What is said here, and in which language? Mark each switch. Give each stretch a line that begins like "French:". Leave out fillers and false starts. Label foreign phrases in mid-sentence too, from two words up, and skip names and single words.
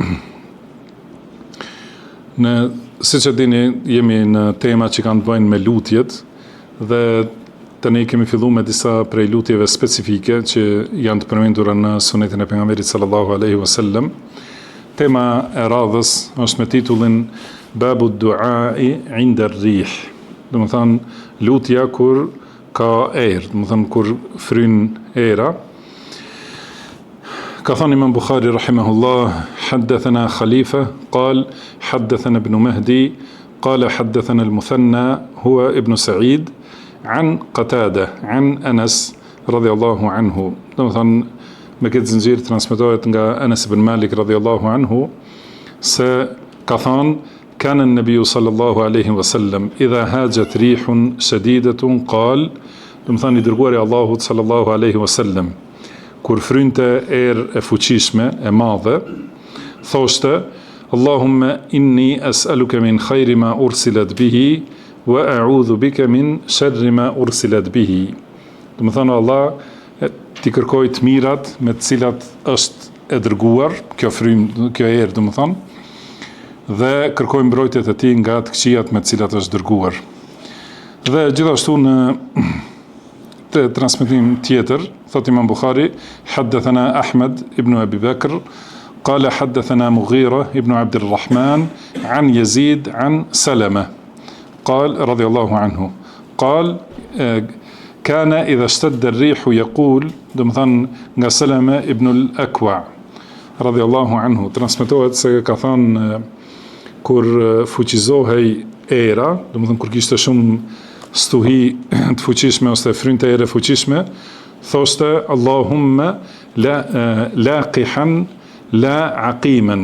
Albanian: Siç e dini, jemi në tema që kanë të bëjnë me lutjet dhe tani kemi filluar me disa prej lutjeve specifike që janë të përmendura në sunetin e pejgamberit
Arabic: صلى الله عليه وسلم.
Albanian: Tema e radhës është me titullin
Arabic: باب الدعاء عند الريح.
Albanian: Do të thonë lutja kur ka erë, do të thonë kur fryn era. Ka thënë Imam Bukhari
Arabic: rahimahullah, حدثنا خليفة قال حدثنا ابن مهدي قال حدثنا المثنى هو ابن سعيد عن قتادة عن أنس رضي الله عنه.
Albanian: مثلا me këtë zinxhir transmetohet nga Anas ibn Malik
Arabic: رضي الله عنه
Albanian: se ka thënë
Arabic: كان النبي صلى الله عليه وسلم إذا هاجت ريح شديدة قال.
Albanian: Do të thonë i dërguari i Allahut
Arabic: صلى الله عليه وسلم,
Albanian: kur frynte erë e fuqishme, e madhe, thoshte,
Arabic: اللهم إني أسألك من خير ما أرسلت به وأعوذ بك من شر ما أرسلت به.
Albanian: Do të thonë Allah, ti kërkoj të mirat me të cilat është e dërguar, kjo erë, do të thonë, dhe kërkoj mbrojtjet e tij nga të këqijat me të cilat është dërguar. Dhe gjithashtu në të transmetim tjetër, thot Imam Bukhari,
Arabic: حدثنا أحمد ابن أبي بكر قال حدثنا مغيرة ابن عبد الرحمن عن يزيد عن سلمة قال رضي الله عنه قال كان إذا اشتد الريح يقول.
Albanian: Do të thonë nga Salama ibn al-Akwa
Arabic: رضي الله عنه,
Albanian: transmetohet se ka thënë kur fuqizohej era, do të thonë kur kishte shumë stuhi të fuqishme ose frynte erë fuqishme, thoshte
Arabic: اللهم لقحا لا عقيما.